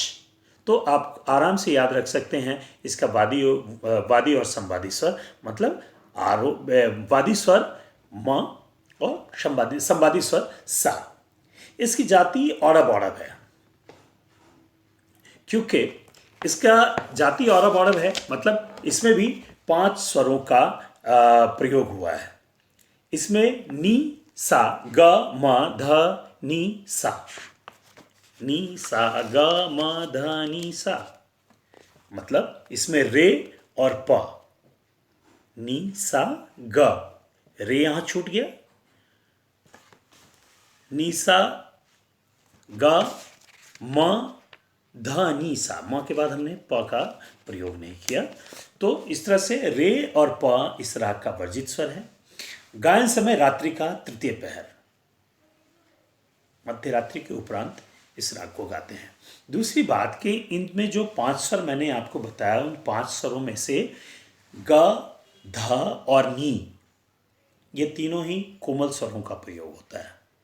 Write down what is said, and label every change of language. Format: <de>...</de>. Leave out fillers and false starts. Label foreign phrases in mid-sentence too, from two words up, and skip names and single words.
<hi>तो आप आराम से याद रख सकते हैं इसका वादी और संवादी स्वर, मतलब वादी स्वर म और संवादी स्वर सा। इसकी जाति औरब औरब है, क्योंकि इसका जाति औरब औरब है, मतलब इसमें भी 5 स्वरों का प्रयोग हुआ है। इसमें नी सा ग म ध नी सा, नी सा ग म ध नी सा, मतलब इसमें रे और प, नी सा ग, रे यहां छूट गया, नी सा ग म ध नी सा, म के बाद हमने प का प्रयोग नहीं किया। तो इस तरह से रे और प इस राग का वर्जित स्वर है। गायन समय रात्रि का तृतीय पहर, मध्य रात्रि के उपरांत इस राग को गाते हैं। दूसरी बात कि इनमें जो 5 स्वर मैंने आपको बताया, उन 5 स्वरों में से ग, ध और नी, ये तीनों ही कोमल स्वरों का प्रयोग होता है।</hi>